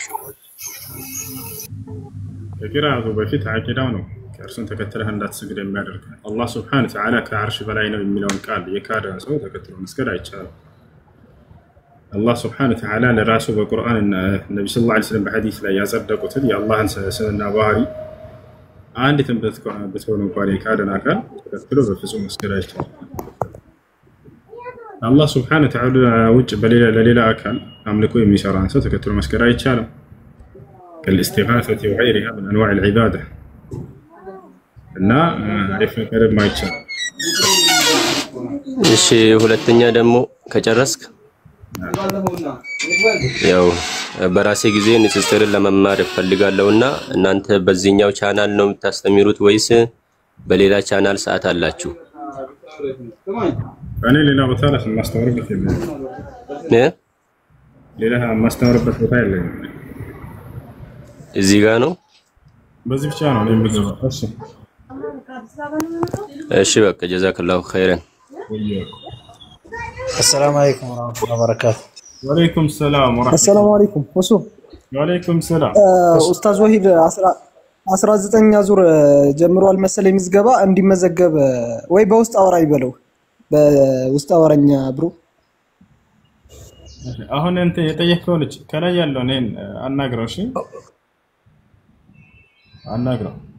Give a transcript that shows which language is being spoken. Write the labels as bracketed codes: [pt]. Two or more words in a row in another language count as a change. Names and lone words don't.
[am] ከቂራአቱ በፊት አቂዳው ነው ከእርሱን ተከትለህ እንዳትሰግድ የሚያደርግ። አላህ [ar] سبحانه وتعالى [am] ከአርሽ በላይ ነው የሚለውን ቃል የካደ ሰው ተከትሎ መስገድ አይቻልም። አላህ ሱብሓነሁ ወተዓላ ለራሱ በቁርአን እና ነብዩ [ar] صلى الله عليه وسلم [am] በሐዲስ ላይ ያጸደቁትን የአላህን ስምና ባህሪ አንዲትም ብትሆን እንኳን የካደን አካል ተከትሎ በፍጹም መስገድ አይቻልም። አላህ [ar] سبحانه وتعالى [am] ውጭ ለሌላ አካል አምልኮ የሚሰራን ሰው ተከትሎ መስገድ አይቻልም። [ar] كالاستغاثة وغيرها من أنواع العبادة [am] እና አሪፍ ነገር ማይቻል። እሺ ሁለተኛ ደግሞ ከጨረስክ ያው በራሴ ጊዜ ንጽጽርን ለመማር እፈልጋለሁና እናንተ በዚህኛው ቻናል ነው የምታስተምሩት ወይስ በሌላ ቻናል ሰዓት አላችሁ? እኔ ሌላ ቦታ ላይ ማስተምርበት የለም። ሌላ ማስተምርበት ቦታ የለም። እዚህ ጋር ነው፣ በዚህ ብቻ ነው የሚገባው። እሺ እሺ በቃ [ar] جزاك الله خيرا። السلام عليكم ورحمة الله وبركاته. وعليكم السلام ورحمة الله. السلام عليكم وسو. وعليكم السلام. [am] ኡስታዝ ወሂድ 19ኛ ዙር ጀምሯል መሰለኝ ምዝገባ እንዲመዘገብ ወይ በውስጥ አወራ ይበለው በውስጥ አወራኛ ብሩ። አሁን እንት የጠየቀው ልጅ ከላይ ያለው ነን አናግረው። እሺ አናግረው።